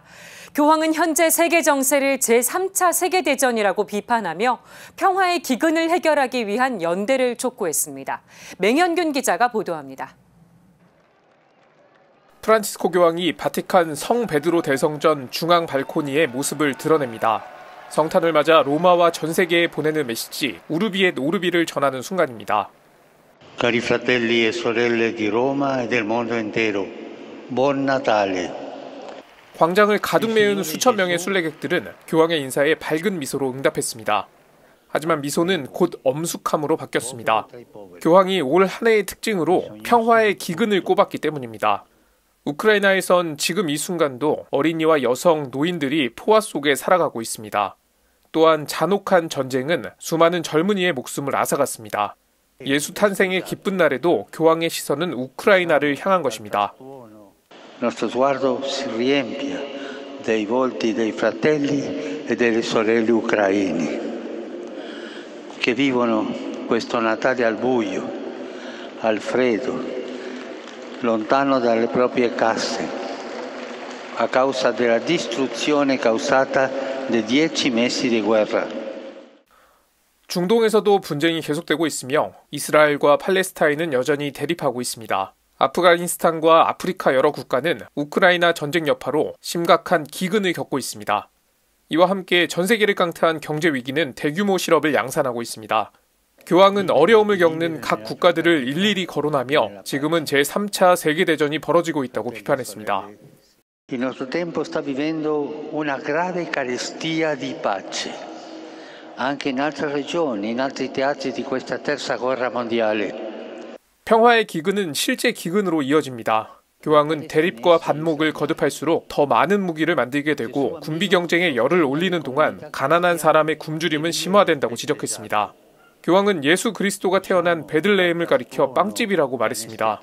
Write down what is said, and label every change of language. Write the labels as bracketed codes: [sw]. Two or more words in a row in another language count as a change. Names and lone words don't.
[ko] 교황은 현재 세계 정세를 제3차 세계대전이라고 비판하며 평화의 기근을 해결하기 위한 연대를 촉구했습니다. 맹현균 기자가 보도합니다. 프란치스코 교황이 바티칸 성 베드로 대성전 중앙 발코니의 모습을 드러냅니다. 성탄을 맞아 로마와 전 세계에 보내는 메시지 우르비 엣 오르비를 전하는 순간입니다. [it] Cari fratelli e sorelle di Roma e del mondo intero, buon Natale. [ko] 광장을 가득 메운 수천 명의 순례객들은 교황의 인사에 밝은 미소로 응답했습니다. 하지만 미소는 곧 엄숙함으로 바뀌었습니다. 교황이 올 한 해의 특징으로 평화의 기근을 꼽았기 때문입니다. 우크라이나에선 지금 이 순간도 어린이와 여성, 노인들이 포화 속에 살아가고 있습니다. 또한 잔혹한 전쟁은 수많은 젊은이의 목숨을 앗아갔습니다. 예수 탄생의 기쁜 날에도 교황의 시선은 우크라이나를 향한 것입니다. [it] Nostro sguardo si riempie dei volti dei fratelli e delle sorelle ucraini che vivono questo Natale al buio, al freddo, lontano dalle proprie case, a causa della distruzione causata dai 10 mesi di guerra. [ko] 중동에서도 분쟁이 계속되고 있으며 이스라엘과 팔레스타인은 여전히 대립하고 있습니다. 아프가니스탄과 아프리카 여러 국가는 우크라이나 전쟁 여파로 심각한 기근을 겪고 있습니다. 이와 함께 전 세계를 깡트한 경제 위기는 대규모 실업을 양산하고 있습니다. 교황은 어려움을 겪는 각 국가들을 일일이 거론하며 지금은 제3차 세계대전이 벌어지고 있다고 비판했습니다. [it] Il nostro tempo sta vivendo una grave carestia di pace, anche in altre regioni, in altri teatri di questa terza guerra mondiale. [ko] 평화의 기근은 실제 기근으로 이어집니다. 교황은 대립과 반목을 거듭할수록 더 많은 무기를 만들게 되고 군비 경쟁에 열을 올리는 동안 가난한 사람의 굶주림은 심화된다고 지적했습니다. 교황은 예수 그리스도가 태어난 베들레헴을 가리켜 빵집이라고 말했습니다.